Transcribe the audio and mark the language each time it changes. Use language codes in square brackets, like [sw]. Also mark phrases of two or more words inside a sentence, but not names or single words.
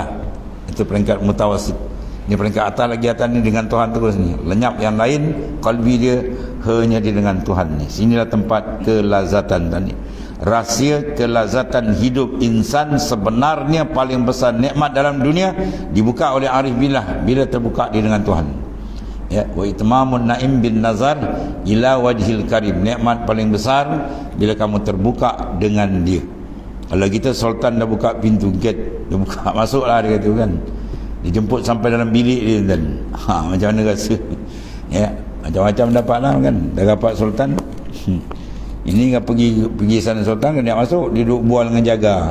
[ms] Itu peringkat mutawasid. Ini peringkat atas lagi, atas ni dengan Tuhan terus ni. Lenyap yang lain, kalbi dia hanya dia dengan Tuhan ni. Sinilah tempat kelazatan tadi. Rahsia kelazatan hidup insan sebenarnya paling besar nikmat dalam dunia dibuka oleh [ar] عارف بالله [ms] bila terbuka dia dengan Tuhan. [ar] وإتمام النعيم بالنظر إلى وجه الكريم. [ms] Nikmat paling besar bila kamu terbuka dengan dia. Kalau kita sultan dah buka pintu gate, dia buka masuklah, dia kata kan. Dia jemput sampai dalam bilik dia kan. Macam mana rasa? Macam-macam dapatlah kan. Dah dapat sultan. Ini kan pergi sana sultan, kan dia masuk, dia duduk bual dengan jaga.